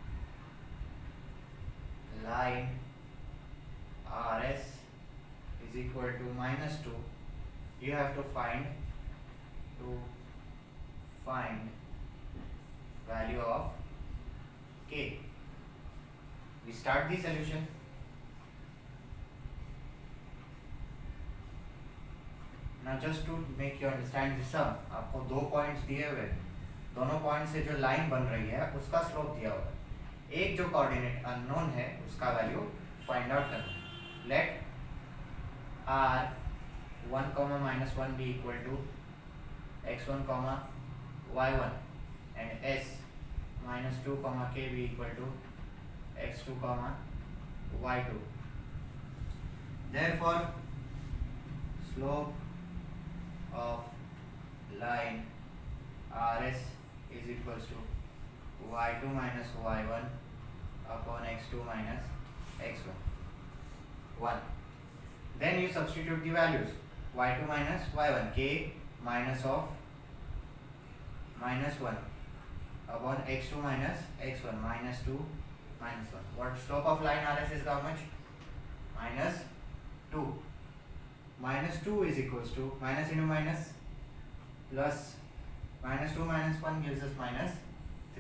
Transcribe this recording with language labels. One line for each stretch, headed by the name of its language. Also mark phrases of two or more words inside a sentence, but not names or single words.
English: line RS is equal to minus 2, you have to find value of K. We start the solution. Now just to make you understand the sum,
Hindi: आपको दो पॉइंट्स दिए हुए, दोनों पॉइंट से जो लाइन बन रही है उसका स्लोप दिया हुआ है, एक जो
English: coordinate unknown
Hindi: है उसका
English: value find out
Hindi: करना है.
English: लेट r1, -1 be equal to x1, y1 and s-2, k be equal to x2, y2. Therefore slope of line RS is equals to y2 minus y1 upon x2 minus x1. 1. Then you substitute the values. y2 minus y1, k minus of -1 upon x2 minus x1, -2 minus 1. What slope of line RS is how much? -2. -2 is equals to minus into minus plus -2 minus 1 gives us -3.